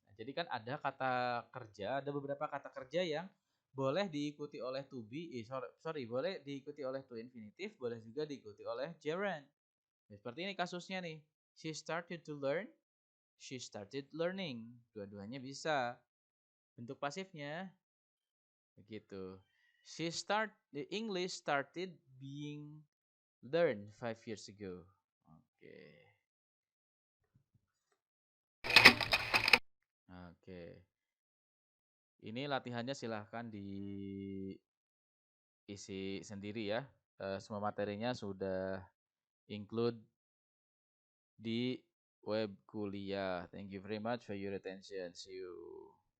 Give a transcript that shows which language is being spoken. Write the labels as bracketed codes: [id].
[id] Nah, jadi kan ada kata kerja, ada beberapa kata kerja yang boleh diikuti oleh to be, boleh diikuti oleh to infinitive, boleh juga diikuti oleh gerund. Nah, seperti ini kasusnya nih. [en] She started to learn, she started learning. [id] Dua-duanya bisa. Bentuk pasifnya begitu. [en] The English started being learned 5 years ago. [id] Oke. Oke. Ini latihannya silahkan diisi sendiri ya. Semua materinya sudah include di web kuliah. [en] Thank you very much for your attention. See you.